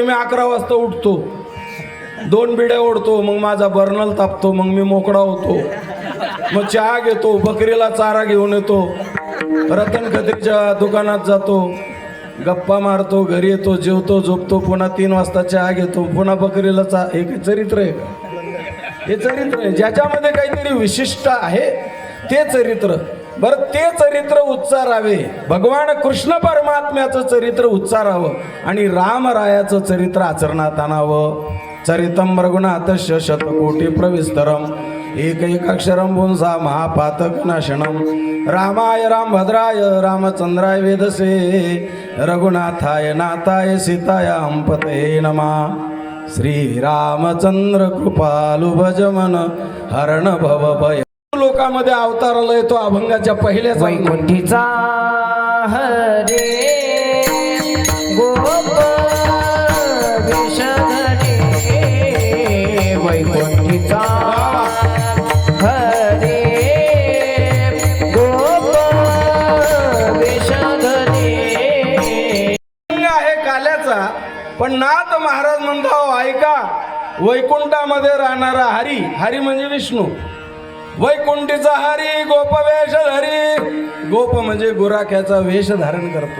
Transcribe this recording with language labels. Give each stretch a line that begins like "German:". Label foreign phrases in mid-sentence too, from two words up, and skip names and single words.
Marathi: मी 11 वाजता उठतो, 2 बिड्या ओढतो, मग माझा बर्नल तापतो, मग मी मोकळा होतो, मग चहा घेतो, बकरीला चारा घेऊन येतो, रतन खत्रीच्या दुकानात जातो, गप्पा मारतो, घरी येतो, जेवतो, झोपतो, पुन्हा 3 वाजता चहा घेतो, पुन्हा बकरीला हे काही चरित्र आहे का? हे चरित्र आहे. ज्याच्यामध्ये काहीतरी विशिष्ट आहे ते चरित्र. बरं, ते चरित्र उच्चारावे, भगवान कृष्ण परमात्म्याचं चरित्र उच्चारावं आणि रामरायाचं चरित्र आचरणात आणावं.
Sanskrit: चरितम रघुनाथस्य शतकोटी प्रविस्तरम, एकैकाक्षरम पुंसा महापातक नाशनम. रामाय रामभद्राय रामचंद्राय वेदसे, रघुनाथाय नाथाय सीताय अंपते नमः.
Awadhi: श्रीरामचंद्र कृपालु भज मन हरण भव भय.
Marathi: लोकांमध्ये अवतार आलाय तो अभंगाच्या पहिल्याच वैकुंठीचा हरे गोप विषधरे, वैकुंठीचा हरे गोप विषधरे. आहे काल्याचा, पण नाथ महाराज म्हणतो ऐका, वैकुंठामध्ये राहणारा हरी, हरी म्हणजे विष्णू, वैकुंठीचा हरी गोप वेश धरी. गोप म्हणजे गुराख्याचा वेश धारण करतो.